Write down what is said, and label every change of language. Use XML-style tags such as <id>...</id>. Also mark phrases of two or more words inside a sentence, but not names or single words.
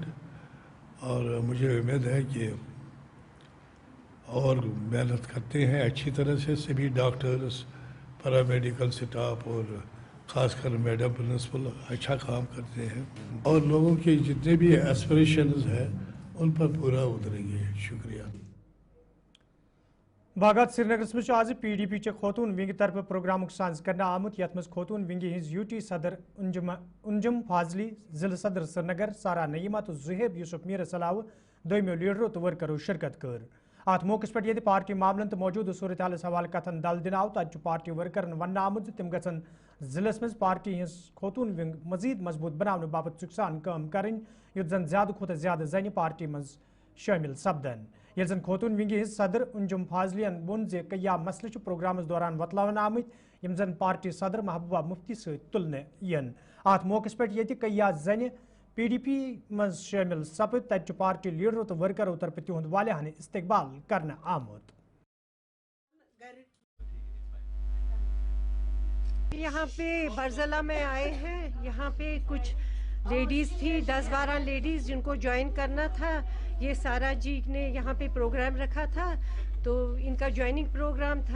<hi>और मुझे उम्मीद है कि और मेहनत करते हैं अच्छी तरह से सभी डॉक्टर्स,</hi> <en>paramedical staff</en> <hi>और ख़ासकर</hi> <en>madam principal</en> <hi>अच्छा काम करते हैं और लोगों के जितने भी एस्पिरेशंस हैं उन पर पूरा उतरेंगे। शुक्रिया।</hi> <ks>बागत श्रीनगर में आज PDP चे खोतून विंग तरफ प्रोग्राम साज कर आमुत यथ मज खोतून विंग हिज UT सदर उंजम फाजली, जिला सदर श्रीनगर सारा नईमा तो जुहेब यूसुफ मीर सलाव दोमो लीडरों तो वर्करों शिरकत कर। अत मौके पे ये पार्टी मामलन तो मौजूद सूरत हाल हवाले कथन दल दिन आव तत पार्टी वर्करन वन आमुत तिम गसन जिलस मज पार्टी हिज खोतून विंग मजीद मजबूत बनाने बाबत चुकसान काम करें युत जन ज्यादा खुद ज्यादा जन पार्टी मज शामिल सपदन। ये जन खोतून विंग हिज सदर उंजुम फाजलियन वोन जे कया मसले प्रोग्राम दौरान वतलावन आमत यम जन पार्टी सदर महबूबा मुफ्ती तुलने यन। अत मौके पे ये कया जन PDP मज शामिल सपद तत पार्टी लीडरों तो वर्करों तरफ तिहद वालियान इस्तकबाल करना आमुत।</ks> <hi>यहाँ पे बरजला में आए हैं। यहाँ पे कुछ लेडीज़ थी, 10-12 लेडीज़ जिनको ज्वाइन करना था। ये सारा जी ने यहाँ पे प्रोग्राम रखा था तो इनका</hi> <en>joining programme</en> <hi>था।</hi>